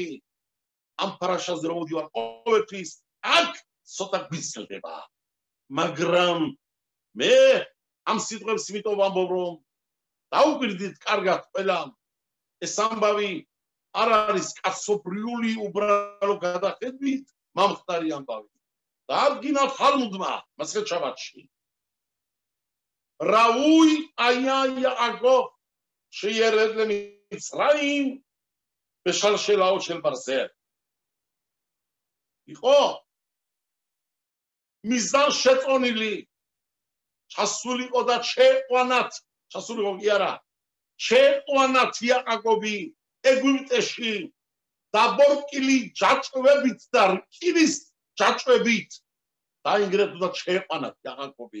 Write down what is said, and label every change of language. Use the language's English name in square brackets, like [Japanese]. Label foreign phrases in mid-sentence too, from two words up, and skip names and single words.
[Georgian] ამ ფარაშაზე რომ მოვდივარ ყოველთვის, აქ ცოტა გვიზრდება, მაგრამ მე ამ სიტყვებს იმიტომ ვამბობ, რომ დაუკვირდით კარგად ყველამ, ეს ამბავი არ არის კაცობრიული უბრალო გადახედვით მომხდარი ამბავი. დაადგინა თალმუდმა მასხეთ შაბათში. [Hebrew] ראוי היה יעקב שירד למצרים בשלשלאות של ברזל. [Georgian] იყო მიზან შეწონილი, ჩასულიყო და შეყვანათ, ჩასულიყო კი არა, შეყვანათ იაკობი ეგვიპტეში დაბორკილი ჯაჭვებით და რკინის ჯაჭვებით დაინგრეთ და შეყვანათ იაკობი.